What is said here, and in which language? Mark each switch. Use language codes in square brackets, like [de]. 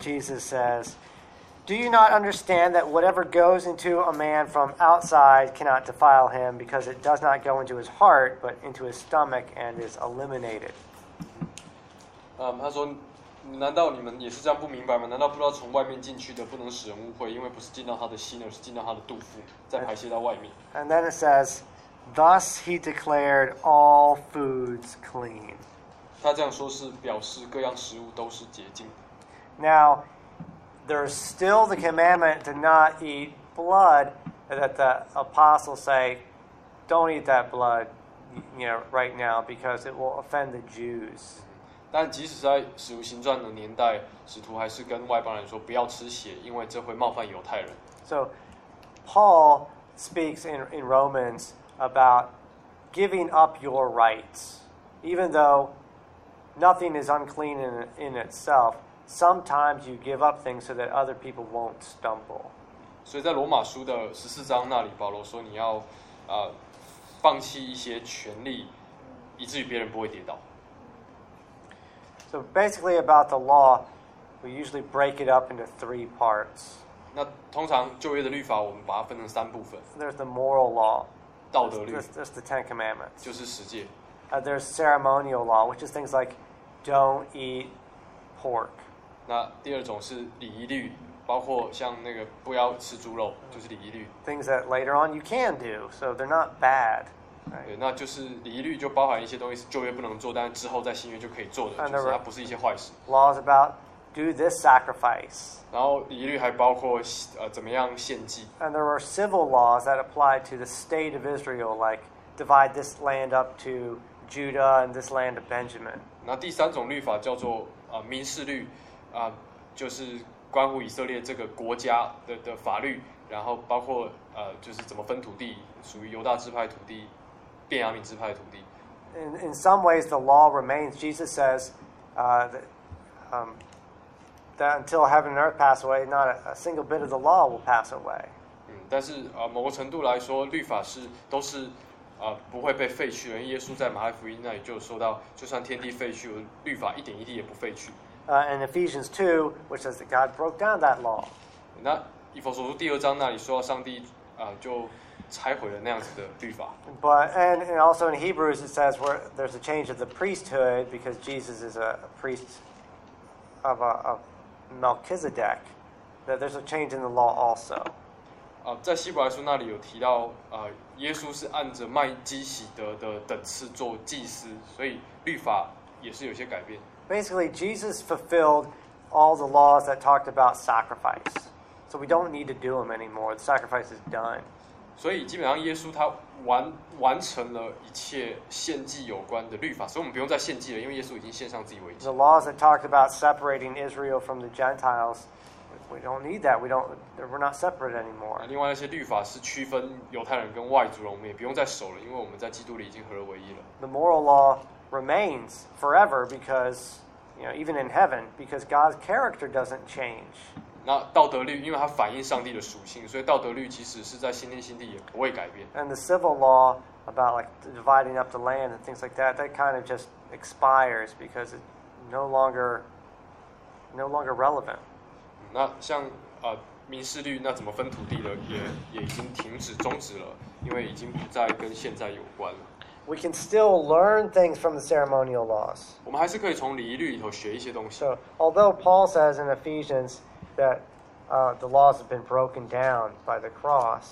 [en] Jesus says, Do you not understand that whatever goes into a man from outside cannot defile him, because it does not go into his heart, but into his stomach and is eliminated? [zh] 他说，难道你们也是这样不明白吗？难道不知道从外面进去的不能使人污秽，因为不是进到他的心，而是进到他的肚腹，再排泄到外面。 [en] And then it says, thus he declared all foods clean. [zh] 他这样说是表示各样食物都是洁净的。 [en] Now, there's still the commandment to not eat blood that the apostles say, don't eat that blood, you know, right now, because it will offend the Jews. [zh] 但即使在《使徒行传》的年代，使徒还是跟外邦人说不要吃血，因为这会冒犯犹太人。 [en] So Paul speaks in Romans about giving up your rights, even though nothing is unclean in itself. Sometimes you give up things so that other people won't stumble. [zh] 所以在罗马书的十四章那里，保罗说你要放弃一些权利，以至于别人不会跌倒。 [en] So basically about the law, we usually break it up into three parts. [zh] 那通常旧约的律法，我们把它分成三部分。 [en] There's the moral law. [zh] 道德律。 [en] That's the Ten Commandments. [zh] 就是十诫。 [en] There's ceremonial law, which is things like don't eat pork. [zh] 那第二种是礼仪律，包括像那个不要吃猪肉，就是礼仪律。 [en] Things that later on you can do, so they're not bad. Right. [zh] 对，那就是礼仪律就包含一些东西是旧约不能做，但之后在新约就可以做的，就是它不是一些坏事。 [en] Laws about do this sacrifice. [zh] 然后礼仪律还包括怎么样献祭。 [en] And there were civil laws that applied to the state of Israel, like divide this land up to Judah and this land to Benjamin. [zh] 那第三种律法叫做民事律，就是关乎以色列这个国家的法律，然后包括就是怎么分土地，属于犹大支派土地。 [en] In some ways, the law remains. Jesus says that until heaven and earth pass away, not a single bit of the law will pass away. [zh] 但是某个程度来说，律法是都是不会被废去的。耶稣在马太福音那里就说到，就算天地废去，律法一点一滴也不废去。 [en] And Ephesians 2, which says that God broke down that law. [zh] 那以弗所书第二章那里说到上帝就拆毁了那样子的律法。 [en] But and also in Hebrews it says where there's a change of the priesthood because Jesus is a priest of Melchizedek. That there's a change in the law also. [zh] 在希伯来书那里有提到耶稣是按着麦基洗德的等次做祭司，所以律法也是有些改变。 [en] Basically, Jesus fulfilled all the laws that talked about sacrifice, so we don't need to do them anymore. The sacrifice is done. [zh] 所以基本上，耶稣他完成了一切献祭有关的律法，所以我们不用再献祭了，因为耶稣已经献上自己为祭。 [en] The laws that talked about separating Israel from the Gentiles, we don't need that. We're not separate anymore. [zh] 另外那些律法是区分犹太人跟外族人，我们也不用再守了，因为我们在基督里已经合而为一了。 [en] The moral law remains forever because, you know, even in heaven, because God's character doesn't change. [zh] 那道德律，因为它反映上帝的属性，所以道德律即使是在新天新地也不会改变。 [en] And the civil law about like dividing up the land and things like that, that kind of just expires because it's no longer relevant. [zh] 那像民事律，那怎么分土地的也已经停止终止了，因为已经不再跟现在有关了。 [en] We can still learn things from the ceremonial laws. [zh] 我们还是可以从礼仪律里头学一些东西。 [en] So, although Paul says in Ephesians that the laws have been broken down by the cross,